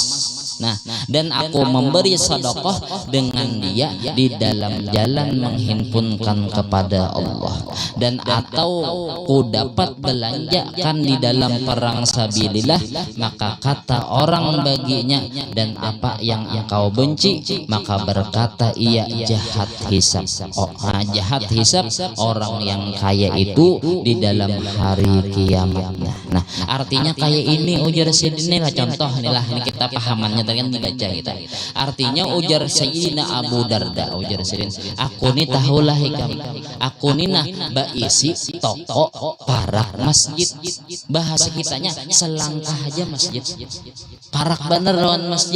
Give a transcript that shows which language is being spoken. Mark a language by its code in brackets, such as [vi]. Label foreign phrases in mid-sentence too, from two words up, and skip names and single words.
[id] Nah dan aku memberi sedekah dengan dia di dalam jalan menghimpunkan kepada Allah, dan atau ku dapat belanjakan di dalam perang sabilillah, maka kata orang baginya, dan apa yang engkau benci, maka berkata ia jahat hisab. Jahat hisab orang yang kaya itu di dalam hari kiamat. [bjn] Nah artinya kayak ini ujar sidin lah, contoh inilah ini kita pahamannya tadi kan dibaca kita. Artinya ujar Sayyidina Abu Darda ujar sidin, aku ni tahulah hikam, aku ni nah baisi toko parak masjid, bahasa kitanya selangkah aja masjid, parak bener lawan masjid.